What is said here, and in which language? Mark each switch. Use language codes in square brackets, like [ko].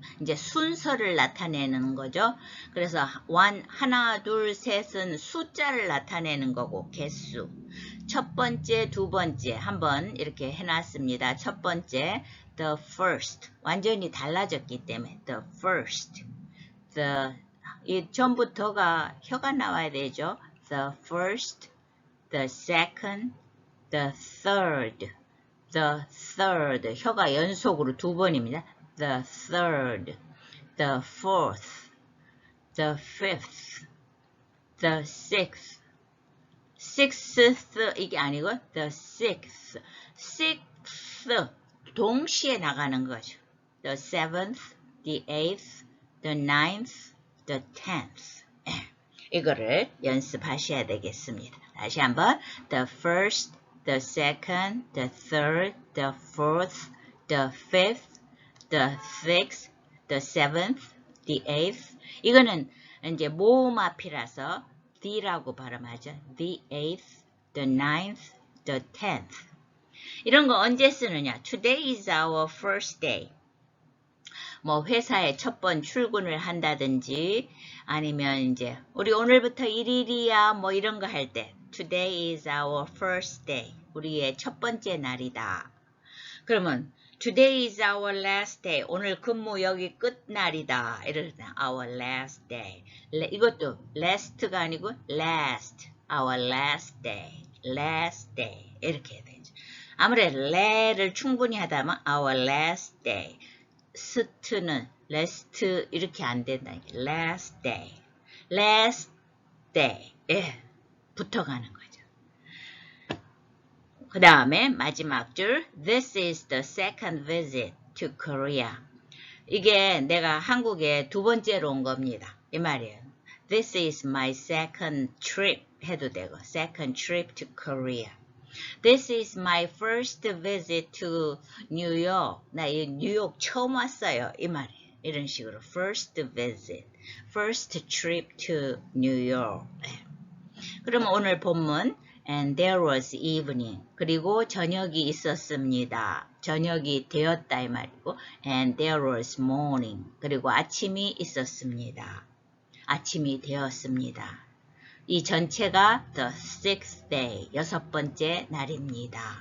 [ko] 이제 순서를 나타내는 거죠. 그래서 하나, 둘, 셋은 숫자를 나타내는 거고 개수. 첫 번째, 두 번째 한번 이렇게 해놨습니다. 첫 번째, [en] the first. [ko] 완전히 달라졌기 때문에 the first. 이 전부터가 혀가 나와야 되죠. [en] The first, the second, the third. The third. [ko] 혀가 연속으로 두 번입니다. [en] The third, the fourth, the fifth, the sixth. sixth [ko] 이게 아니고 [en] the sixth. [ko] sixth 동시에 나가는 거죠. [en] The seventh, the eighth, the ninth, the tenth. [ko] 이거를 연습하셔야 되겠습니다. 다시 한번 [en] the first, the second, the third, the fourth, the fifth, the sixth, the seventh, the eighth. [ko] 이거는 이제 모음 앞이라서 D라고 발음하죠. [en] The eighth, the ninth, the tenth. [ko] 이런 거 언제 쓰느냐? [en] Today is our first day. [ko] 뭐 회사에 첫 번 출근을 한다든지 아니면 이제 우리 오늘부터 1일이야 뭐 이런 거 할 때 [en] Today is our first day. [ko] 우리의 첫 번째 날이다. 그러면 [en] Today is our last day. [ko] 오늘 근무 여기 끝날이다. 이럴 때 [en] our last day. [ko] 이것도 last가 아니고 last. [en] Our last day. Last day. [ko] 이렇게 되죠. 아무래도 le를 충분히 하다면 [en] our last day. st는 last [ko] 이렇게 안 된다. [en] last day. last day. [ko] 예, 붙어가는 거죠. 그 다음에 마지막 줄 [en] This is the second visit to Korea. [ko] 이게 내가 한국에 두 번째로 온 겁니다. 이 말이에요. [en] This is my second trip [ko] 해도 되고 [en] second trip to Korea. This is my first visit to New York. [ko] 나 이 뉴욕 처음 왔어요. 이 말이에요. 이런 식으로 [en] first visit, first trip to New York. [ko] 그럼 오늘 본문 [en] And there was evening. [ko] 그리고 저녁이 있었습니다. 저녁이 되었다 이 말이고 [en] And there was morning. [ko] 그리고 아침이 있었습니다. 아침이 되었습니다. 이 전체가 [en] the sixth day, [ko] 여섯 번째 날입니다.